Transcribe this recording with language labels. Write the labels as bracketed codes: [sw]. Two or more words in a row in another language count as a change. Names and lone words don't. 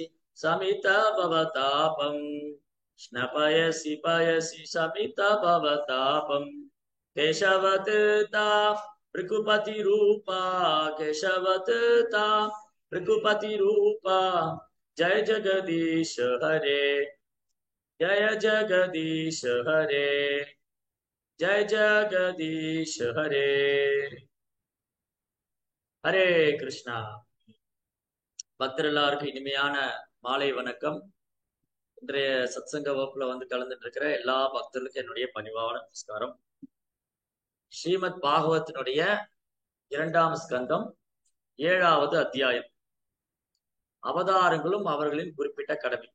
[sa] समित भवतापम् स्नपयसि पयसि समित भवतापम् केशवतीर्था भृगुपतिरूपा केशवतीर्था भृगुपतिरूपा जय जगदीश हरे जय जगदीश हरे जय जगदीश हरे हरे कृष्णा। [ta] பக்தர் எல்லாருக்கும் இனிமையான மாலை வணக்கம். இன்றைய சத்சங்க வகுப்புல வந்து கலந்துட்டு இருக்கிற எல்லா பக்தர்களுக்கும் என்னுடைய பணிவான நமஸ்காரம். ஸ்ரீமத் பாகவத்தினுடைய 2ஆம் ஸ்கந்தம் 7வது அத்தியாயம் அவதாரங்களும் அவர்களின் குறிப்பிட்ட கடமை.